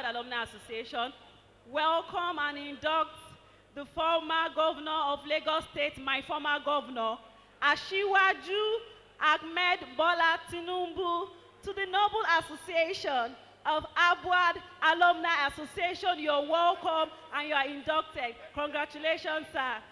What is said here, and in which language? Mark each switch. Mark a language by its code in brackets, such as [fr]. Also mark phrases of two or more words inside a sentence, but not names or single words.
[en] Alumni Association, welcome and induct the former governor of Lagos State, my former governor, Asiwaju Ahmed Bola Tinubu, to the Noble Association of Harvard Alumni Association. You're welcome and you are inducted. Congratulations, sir.